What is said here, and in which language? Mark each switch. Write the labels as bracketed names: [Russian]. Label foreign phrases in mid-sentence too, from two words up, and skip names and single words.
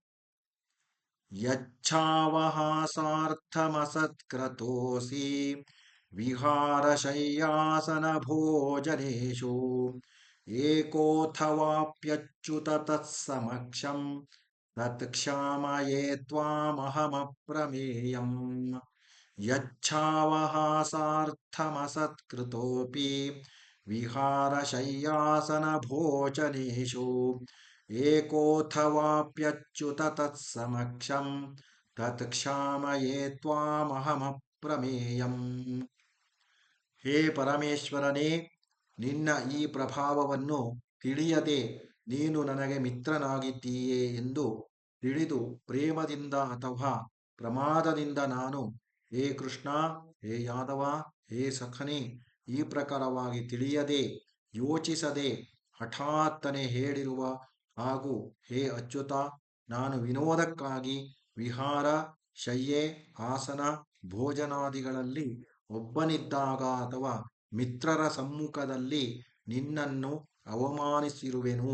[Sanskrit] ಯಚ್ಛಾವಹಾಸಾರ್ಥಮಸತ್ಕೃತೋಸಿ ವಿಹಾರಶಯ್ಯಾಸನ ಭೋಜನೇಷು ಏಕೋಥವಾಪ್ಯಚ್ಯುತ ತತ್ಸಮಕ್ಷಂ ತತ್ ಕ್ಷಾಮಯೇ ತ್ವಾಮಹಮಪ್ರಮೇಯಂ. ಯಚ್ಛಾವಹಾಸಾರ್ಥಮಸತ್ಕೃತೋಪಿ ವಿಹಾರಶಯ್ಯಾಸನ ಭೋಜನೇಷು ಏಕೋಥವಾಪ್ಯಚ್ಯುತ ತತ್ಸಮಕ್ಷಂ ತತ್ ಕ್ಷಾಮಯೇ ತ್ವಾಮಹಮಪ್ರಮೇಯಂ. ಪ್ರಮೇಯಂ. [Kannada] ಹೇ ಪರಮೇಶ್ವರನೇ, ನಿನ್ನ ಈ ಪ್ರಭಾವವನ್ನು ತಿಳಿಯದೆ ನೀನು ನನಗೆ ಮಿತ್ರನಾಗಿದ್ದೀಯೆ ಎಂದು ತಿಳಿದು ಪ್ರೇಮದಿಂದ ಅಥವಾ ಪ್ರಮಾದದಿಂದ ನಾನು ಹೇ ಕೃಷ್ಣ, ಹೇ ಯಾದವ, ಹೇ ಸಖನೇ, ಈ ಪ್ರಕಾರವಾಗಿ ತಿಳಿಯದೆ ಯೋಚಿಸದೆ ಹಠಾತ್ತನೆ ಹೇಳಿರುವ ಹಾಗೂ ಹೇ ಅಚ್ಯುತ, ನಾನು ವಿನೋದಕ್ಕಾಗಿ ವಿಹಾರ, ಶಯ್ಯೆ, ಆಸನ, ಭೋಜನಾದಿಗಳಲ್ಲಿ ಒಬ್ಬನಿದ್ದಾಗ ಅಥವಾ ಮಿತ್ರರ ಸಮ್ಮುಖದಲ್ಲಿ ನಿನ್ನನ್ನು ಅವಮಾನಿಸಿರುವೆನು.